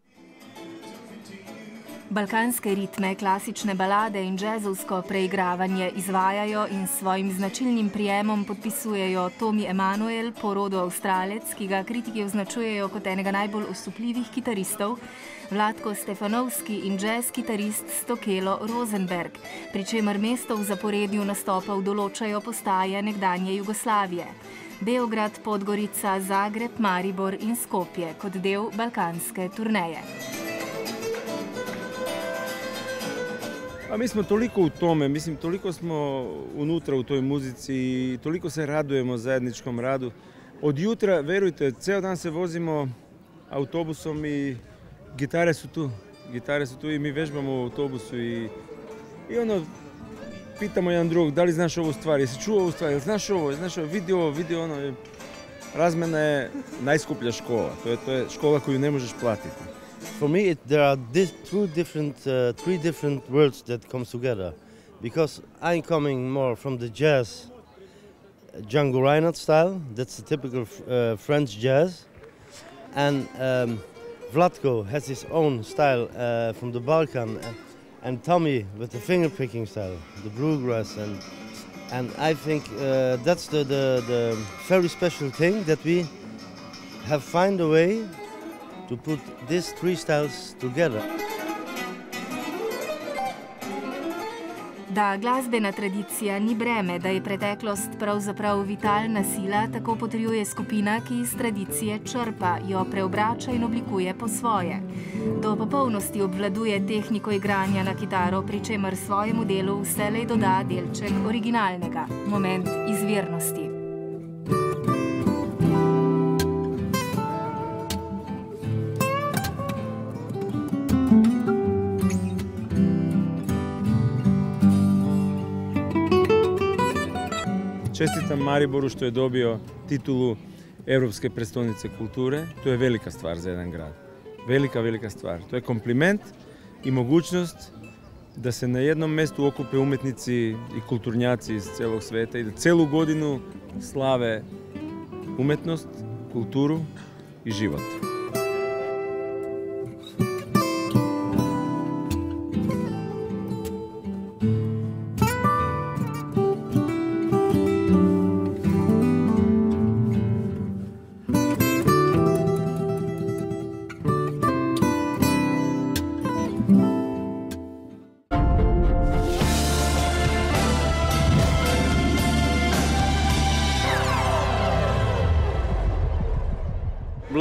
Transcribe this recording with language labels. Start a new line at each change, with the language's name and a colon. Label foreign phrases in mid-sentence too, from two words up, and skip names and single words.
Slovenian: Balkanske ritme, klasične balade in džezovsko preigravanje izvajajo in s svojim značilnim prijemom podpisujejo Tomi Emanuel, po rodu Avstralec, ki ga kritiki označujejo kot enega najbolj osupljivih kitaristov, Vlatko Stefanovski in džez kitarist Stokelo Rosenberg, pri čemer mesto v zaporedju nastopov določajo postaje nekdanje Jugoslavije. Beograd, Podgorica, Zagreb, Maribor in Skopje kot del balkanske turneje.
Serbian: A mi smo toliko u tome, mislim, toliko smo unutra u toj muzici i toliko se radujemo zajedničkom radu. Od jutra, verujte, ceo dan se vozimo autobusom i gitare su tu i mi vežbamo u autobusu i ono, pitamo jedan drugog, da li znaš ovu stvar, jesi čuo ovu stvar, znaš ovo, vidi ono, razmena je najskuplja škola, to je škola koju ne možeš platiti.
English: For me, there are three different worlds that come together, because I'm coming more from the jazz, Django Reinhardt style. That's the typical French jazz, and Vlatko has his own style from the Balkan, and Tommy with the finger picking style, the bluegrass, and I think that's the very special thing that we have found a way to put these three styles together.
Slovenian: Da glasbena tradicija ni breme, da je preteklost pravzaprav vitalna sila, tako potrjuje skupina, ki iz tradicije črpa, jo preobrača in oblikuje po svoje. Do popolnosti obvladuje tehniko igranja na kitaro, pri čemer svojemu delu vselej doda delček originalnega, moment izvirnosti.
Serbian: Čestitam Mariboru što je dobio titulu Europske prestolnice kulture. To je velika stvar za jedan grad. Velika stvar. To je kompliment i mogućnost da se na jednom mjestu okupe umetnici i kulturnjaci iz celog sveta i da celu godinu slave umetnost, kulturu i život. Bilo je